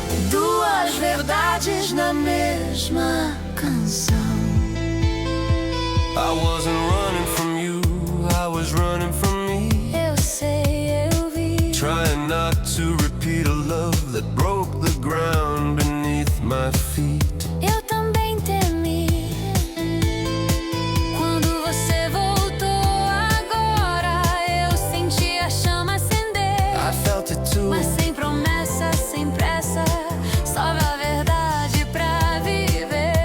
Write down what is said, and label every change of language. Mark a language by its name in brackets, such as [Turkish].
[Portuguese] Duas verdades na mesma canção. [English] I wasn't running from you, I was running from me. [Portuguese] Eu sei, eu vi. [English] Trying not to repeat a love that broke the ground beneath my feet. [Portuguese] Eu também temi. Quando você voltou agora, eu senti a chama acender. [English] I felt it too. [Portuguese] Mas sem promessa, sem pressa, só a verdade pra viver.